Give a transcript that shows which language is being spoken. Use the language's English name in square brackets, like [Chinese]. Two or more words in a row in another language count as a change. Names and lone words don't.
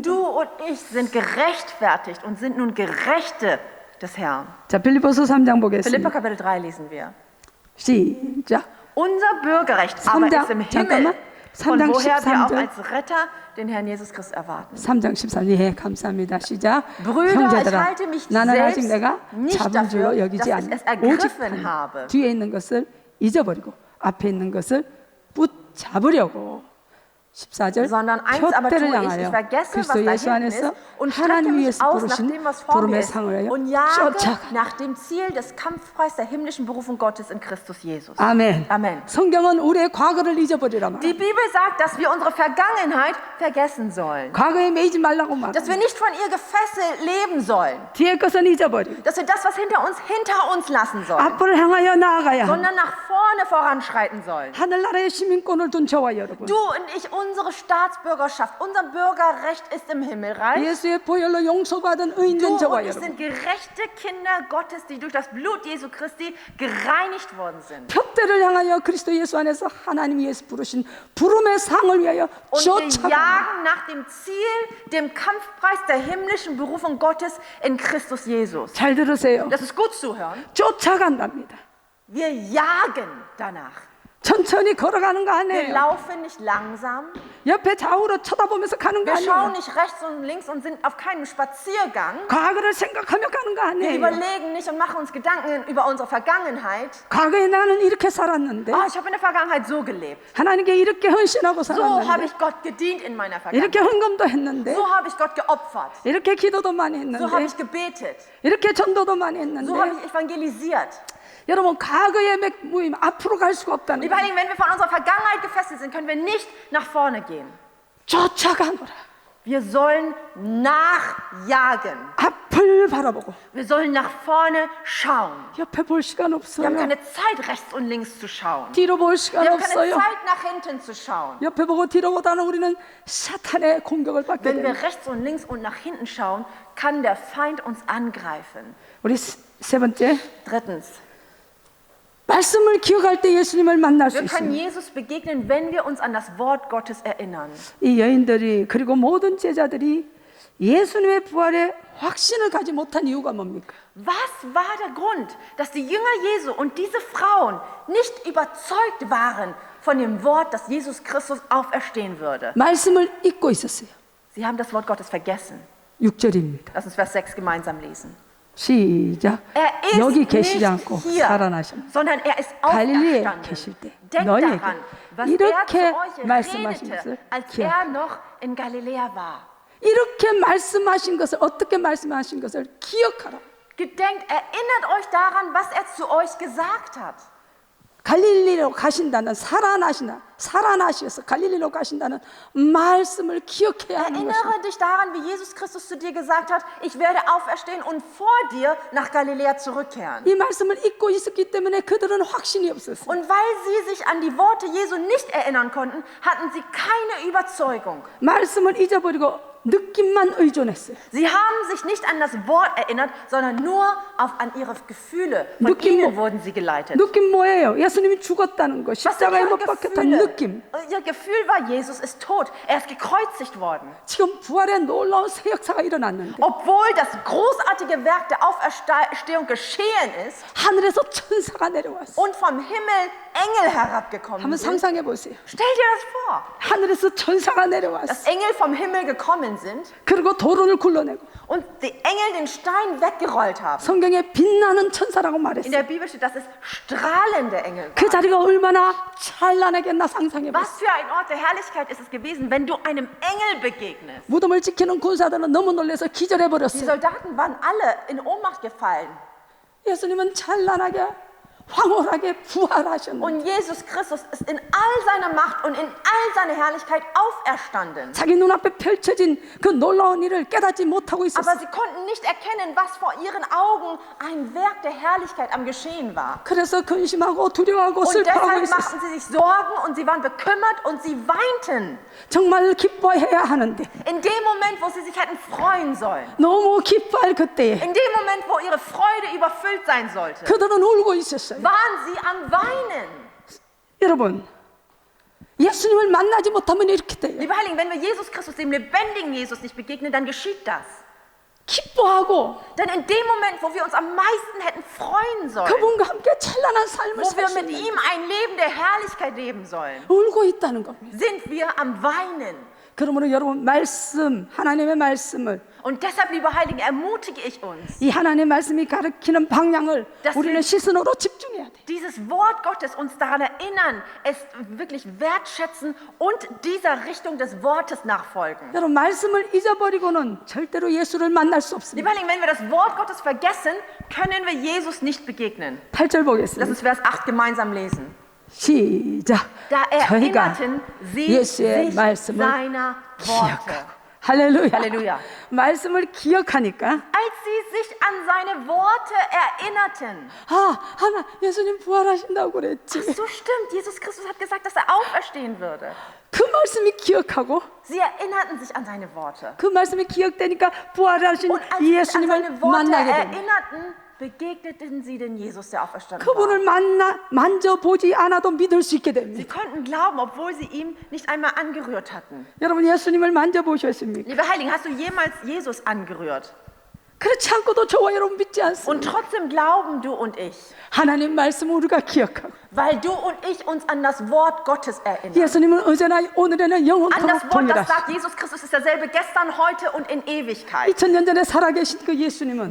[German] Du [Korean] 거예요. [German] und ich sind gerechtfertigt und sind nun Gerechte des Herrn. [Korean] 자, 빌립보서 3장 Philipper 보겠습니다. [German] Kapitel 3 lesen wir. [Korean] 시작. [German] Unser Bürgerrecht aber [Korean] 3장, [German] ist im [Korean] 잠깐만. [German] Himmel, von [Korean] 3장 [German] woher wir auch [Korean] 13절. [German] als Retter den Herrn Jesus Christus erwarten. [Korean] 3장 13절. 예, 감사합니다. 시작. [German] Brüder, ich [Korean] 형제들아, [German] halte mich [Korean] 나는 아직 [German] selbst [Korean] 내가 [German] nicht [Korean] 잡은 줄로 [German] dafür, [Korean] 여기지 [German] dass ich [Korean] 않는 [German] es ergriffen [Korean] 오직 [German] habe. [Korean] 뒤에 있는 것을 잊어버리고 앞에 있는 것을 붙잡으려고 14절 [German] sondern eins aber [Korean] 표대를 [German] tue ich [Korean] 향하여 [German] vergesse, was [Korean] 그리스도 [German] da [Korean] 예수 [German] hinten [Korean] 안에서 [German] ist und strecke [Korean] 하나님 [German] mich [Korean] 위에서 [German] aus nach [Korean] 부르신 [German] dem, was vor mir [Korean] 부름의 [German] ist [Korean] 상을 위하여 [German] und jage [Korean] 쫓아가. [German] nach dem Ziel des Kampfpreis der himmlischen Berufung Gottes in Christus Jesus. [Korean] 아멘. [German] Amen. [Korean] 성경은 우리의 과거를 잊어버리라 말. [German] Die Bibel sagt, dass wir unsere Vergangenheit vergessen sollen. [Korean] 과거에 매이지 말라고 말. [German] Dass wir nicht von ihr gefesselt leben sollen. [Korean] 뒤의 것은 잊어버리고 [German] Dass wir das, was hinter uns lassen sollen. [Korean] 앞으로 향하여 나아가야 한다. [German] Sondern nach vorne voranschreiten sollen. [Korean] 하늘나라의 시민권을 둔 저와 여러분. [German] Du und ich, unsere Staatsbürgerschaft, unser Bürgerrecht ist im Himmelreich. [Korean] 예수의 보혈로 용서받은 의인된 [German] Du [Korean] 저와 [German] und ich [Korean] 여러분. [German] sind gerechte Kinder Gottes, die durch das Blut Jesu Christi gereinigt worden sind. [Korean] 표대를 향하여 그리스도 예수 안에서 하나님 위에서 부르신 부름의 상을 위하여 [German] Und wir [Korean] 쫓아가. [German] jagen nach dem Ziel, dem Kampfpreis der himmlischen Berufung Gottes in Christus Jesus. [Korean] 잘 들으세요. [German] Das ist gut zu hören. [Korean] 쫓아간답니다. [German] Wir jagen danach. [Korean] 천천히 걸어가는 거 [German] Wir [Korean] 아니에요. [German] laufen nicht langsam. [Korean] 옆에 좌우로 쳐다보면서 가는 거 [German] Wir schauen [Korean] 아니에요. [German] nicht rechts und links und sind auf keinem Spaziergang. [Korean] 과거를 생각하며 가는 거 [German] Wir [Korean] 아니에요. [German] überlegen nicht und machen uns Gedanken über unsere Vergangenheit. [Korean] 과거에 나는 이렇게 살았는데 [German] Ich habe in der Vergangenheit so gelebt. [Korean] 하나님께 이렇게 헌신하고 [German] So habe [Korean] 살았는데 [German] ich Gott gedient in meiner [Korean] 이렇게 [German] Vergangenheit. [Korean] 헌금도 했는데 [German] So habe ich Gott geopfert. [Korean] 이렇게 기도도 많이 [German] So habe [Korean] 했는데 [German] ich gebetet. [Korean] 이렇게 전도도 많이 [German] So habe [Korean] 했는데 [German] ich evangelisiert. [Korean] 여러분 과거의 모임 앞으로 갈 수가 없다는 [German] Lieber [Korean] 거예요. [German] Heiligen, wenn wir von unserer Vergangenheit gefesselt sind, können wir nicht nach vorne gehen. [Korean] 쫓아가노라. [German] Wir sollen nachjagen. [Korean] 앞을 바라보고 [German] Wir sollen nach vorne schauen. [Korean] 옆에 볼 시간 [German] Wir [Korean] 없어요. [German] haben keine Zeit, rechts und links zu schauen. [Korean] 뒤로 볼 시간 [German] Wir haben keine [Korean] 없어요. [German] Zeit, nach hinten zu schauen. [Korean] 옆에 보고 뒤로 보다는 우리는 사탄의 공격을 받게 [German] Wenn wir [Korean] 됩니다. [German] rechts und links und nach hinten schauen, kann der Feind uns angreifen. [Korean] 우리 세 번째 [German] Drittens, [Korean] 말씀을 기억할 때 예수님을 만날 수 [German] wir können [Korean] 있습니다. [German] Jesus begegnen, wenn wir uns an das Wort Gottes erinnern. [Korean] 이 여인들이 그리고 모든 제자들이 예수님의 부활에 확신을 가지 못한 이유가 뭡니까? [German] Was war der Grund, dass die Jünger Jesu und diese Frauen nicht überzeugt waren von dem Wort, dass Jesus Christus auferstehen würde? [Korean] 말씀을 잊고 있었어요. [German] Sie haben das Wort Gottes vergessen. [Korean] 6절입니다. [German] Lass uns Vers 6 gemeinsam lesen. [Korean] 시작. [German] Er [Korean] 여기 [German] ist [Korean] 계시지 [German] nicht [Korean] 않고 [German] hier, [Korean] 살아나셨다. [German] sondern er ist [Korean] 갈릴리에 [German] auferstanden. [Korean] 계실 때 [German] Denkt [Korean] 너희에게 [German] daran, was er [Korean] 이렇게 [German] zu euch [Korean] 말씀하신 [German] redete, [Korean] 것을 [German] als [Korean] 기억. [German] er noch in Galiläa war. [Korean] 이렇게 말씀하신 것을 어떻게 말씀하신 것을 기억하라. [German] Gedenkt, erinnert euch daran, was er zu euch gesagt hat. [Korean] 갈릴리로 가신다는 살아나셔서 갈릴리로 가신다는 말씀을 기억해야 하는 것입니다. [German] Erinnere dich daran, wie Jesus Christus zu dir gesagt hat, ich werde auferstehen und vor dir nach Galiläa zurückkehren. [Korean] 이 말씀을 잊고 있었기 때문에 그들은 확신이 없었어요. [German] Und weil sie sich an die Worte Jesu nicht erinnern konnten, hatten sie keine Überzeugung. [Korean] 말씀을 잊어버리고 느낌만 의존했어요. [German] Sie haben sich nicht an das Wort erinnert, sondern nur an ihre Gefühle. Von [Korean] 느낌 [German] ihnen wurden sie geleitet. [Korean] 느낌 뭐예요? 예수님이 죽었다는 거, [German] Was sind [Korean] 십자가에 [German] ihre [Korean] 못 박혔다는 [German] Gefühle? [Korean] 느낌. [German] Ihr Gefühl war, Jesus ist tot. Er ist gekreuzigt worden. [Korean] 지금 부활의 놀라운 새 역사가 일어났는데 [German] Obwohl das großartige Werk der Auferstehung geschehen ist [Korean] 하늘에서 천사가 내려왔어요. [German] und vom Himmel Engel herabgekommen [Korean] 한번 [German] sind. [Korean] 상상해 보세요. [German] Stell dir das vor, [Korean] 하늘에서 천사가 [German] dass [Korean] 내려왔어요. [German] Engel vom Himmel gekommen sind [Korean] 그리고 도론을 굴러내고 [German] und die Engel den Stein weggerollt haben. [Korean] 성경에 빛나는 천사라고 [German] In [Korean] 말했어요. [German] der Bibel steht, dass es strahlende Engel [Korean] 그 [German] waren. [Korean] 자리가 얼마나 찬란하겠나 상상해 보세요. [German] Was für ein Ort der Herrlichkeit ist es gewesen, wenn du einem Engel begegnest. [Korean] 무덤을 지키는 군사들은 너무 놀라서 기절해 [German] Die [Korean] 버렸어요. [German] Soldaten waren alle in Ohnmacht gefallen. [Korean] 예수님은 찬란하게 황홀하게 부활하셨는데 [German] Und Jesus Christus ist in all seiner Macht und in all seiner Herrlichkeit auferstanden. [Korean] 자기 눈앞에 펼쳐진 그 놀라운 일을 깨닫지 못하고 [German] Aber [Korean] 있었어요. [German] sie konnten nicht erkennen, was vor ihren Augen ein Werk der Herrlichkeit am Geschehen war. [Korean] 그래서 근심하고 두려워하고 [German] Und [Korean] 슬퍼하고 [German] deshalb [Korean] 있었어요. [German] machten sie sich Sorgen und sie waren bekümmert und sie weinten. [Korean] 정말 기뻐해야 하는데 [German] In dem Moment, wo sie sich hätten freuen sollen. [Korean] 너무 기뻐할 그때에 [German] In dem Moment, wo ihre Freude überfüllt sein sollte. [Korean] 그들은 울고 있었어요. [German] Waren sie am Weinen. [Korean] 여러분, 예수님을 만나지 못하면 이렇게 돼요. [German] Lieber Heiligen, wenn wir Jesus Christus, dem lebendigen Jesus, nicht begegnen, dann geschieht das. [Korean] 기뻐하고 [German] Denn in dem Moment, wo wir uns am meisten hätten freuen sollen, [Korean] 그분과 함께 찬란한 삶을 [German] wo wir [Korean] 살 수 [German] mit [Korean] 있는 [German] ihm ein Leben der Herrlichkeit leben sollen, [Korean] 울고 있다는 겁니다. [German] sind wir am Weinen. [Korean] 그러므로 여러분 말씀, 하나님의 말씀을 [German] Und deshalb, liebe Heiligen, ermutige ich uns, [Korean] 이 하나님의 말씀이 가르치는 방향을 [German] dass [Korean] 우리는 [German] wir [Korean] 시선으로 집중해야 돼. [German] dieses Wort Gottes uns daran erinnern, es wirklich wertschätzen und dieser Richtung des Wortes nachfolgen. [Korean] 여러분 말씀을 잊어버리고는 절대로 예수를 만날 수 없습니다. [German] Liebe Heiligen, wenn wir das Wort Gottes vergessen, können wir Jesus nicht begegnen. [Korean] 8절 [German] Lass [Korean] 보겠습니다. [German] uns Vers 8 gemeinsam lesen. [Korean] 시작. [German] Da [Korean] 저희가 [German] erinnerten sie [Korean] 예수의 [German] sich [Korean] 말씀을 [German] seiner Worte. [Korean] 기억하고 할렐루야. 할렐루야. 말씀을 기억하니까 [German] Als sie sich an seine Worte erinnerten. [Korean] 하나 예수님 부활하신다고 그랬지. [German] Ach so, stimmt. Jesus Christus hat gesagt, dass er auferstehen würde. [Korean] 그 말씀이 기억하고 [German] Sie erinnerten sich an seine Worte. [Korean] 그 말씀이 기억되니까 부활하신 [German] Und als sie sich an [Korean] 예수님을 [German] seine Worte [Korean] 만나게 됩니다. [German] erinnerten, begegneten sie den Jesus, der auferstanden [Korean] 그분을 [German] war. [Korean] 만져보지 않아도 믿을 수 있게 [German] Sie [Korean] 됩니다. [German] konnten glauben, obwohl sie ihm nicht einmal angerührt hatten. [Korean] 여러분 예수님을 만져보셨습니까? [German] Liebe Heiligen, hast du jemals Jesus angerührt? [Korean] 그렇지 않고도 저와 여러분 믿지 [German] Und [Korean] 않습니다. [German] trotzdem glauben du und ich, [Korean] 하나님 말씀을 우리가 기억하고 [German] weil du und ich uns an das Wort Gottes erinnern. [Korean] 예수님은 어제나 오늘에는 [German] An das [Korean] 영원토록 [German] Wort, das [Korean] 동일하시 [German] sagt, Jesus Christus ist derselbe gestern, heute und in Ewigkeit. [Korean] 2000년 전에 살아계신 그 예수님은